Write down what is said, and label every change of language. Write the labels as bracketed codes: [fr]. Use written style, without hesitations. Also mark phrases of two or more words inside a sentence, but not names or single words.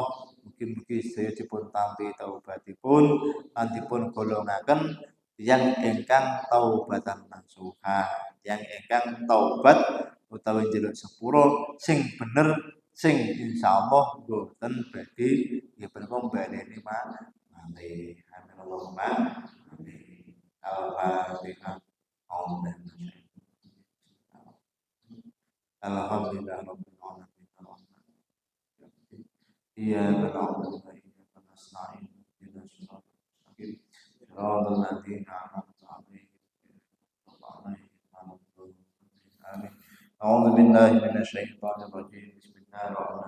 [jv] Mugi-mugi sedaya dipun tampi taubatipun lan dipun golongaken yang ingkang [ar] توبة نصوحا, [jv] yang ingkang taubat utawi njaluk sepuro sing bener sing insyaallah boten badhe nggih baleni malih. [ar] آمين اللهم آمين. Al-Fatihah. الحمد لله رب العالمين. إياك نعبد وإياك نستعين. اهدنا الصراط المستقيم صراط الذين أنعمت عليهم أعوذ بالله من الشيطان الرجيم بسم الله الرحمن